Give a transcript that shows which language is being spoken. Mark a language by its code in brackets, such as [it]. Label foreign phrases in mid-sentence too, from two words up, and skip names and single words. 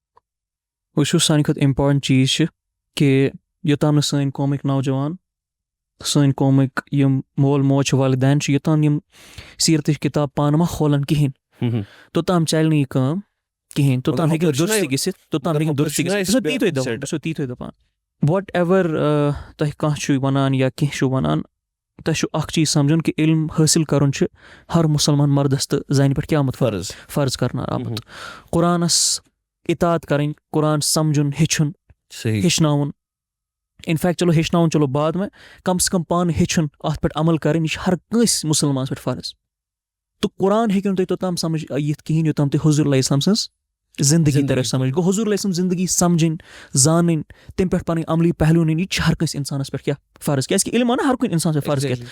[ks] وٕچھو سانہِ کھۄتہٕ اِمپاٹَنٹ چیٖز چھِ کہِ یوٚتام نہٕ سٲنۍ قومٕکۍ نوجوان سٲنۍ قومٕکۍ یِم مول موج چھِ والدین چھِ یوٚتام یِم سیٖرتٕچ کِتاب پانہٕ ما کھولَن کِہیٖنۍ توٚتام چلہِ نہٕ یہِ کٲم کِہیٖنۍ توٚتام ہیٚکہِ نہٕ دُرُستٕے گٔژھِتھ توٚتام ہیٚکہِ نہٕ دُرُستٕے گٔژھِتھ بہٕ چھُسو تی تُہۍ دَپان [en] what ever [ks] تۄہہِ کانٛہہ چھُ وَنان یا کینٛہہ چھُ وَنان تۄہہِ چھُ اکھ چیٖز سَمجھُن کہِ علم حٲصِل کَرُن چھُ ہر مُسلمان مردَس تہٕ زَنہِ پٮ۪ٹھ کیٛاہ آمُت فرض کَرنہٕ آمُت. قرآنَس اِطاعت کَرٕنۍ قرآن سَمجھُن ہیٚچھُن ہیٚچھناوُن اِنفیکٹ چلو ہیٚچھناوُن چلو [ur] بعد میں کم سے کم [ks] پانہٕ ہیٚچھُن اَتھ پٮ۪ٹھ عمل کَرٕنۍ یہِ چھُ ہر کٲنٛسہِ مُسلمانَس پٮ۪ٹھ فرض. تہٕ قرآن ہیٚکِو نہٕ تُہۍ توٚتام سَمجھ یِتھ کِہیٖنۍ یوٚتام تُہۍ حضوٗر علیہ السلام سٕنٛز زندگی تَرِ سَمجھ گوٚو حضوٗر علیہ السلام زندگی سَمجھٕنۍ زانٕنۍ تَمہِ پٮ۪ٹھ پَنٕنۍ عملی پہلوٗ نِنۍ یہِ تہِ چھِ ہر کٲنٛسہِ اِنسانَس پٮ۪ٹھ کیٛاہ فرض کیٛازِکہِ علم آو نہ ہر کُنہِ اِنسانَس پٮ۪ٹھ فرض کٔرِتھ.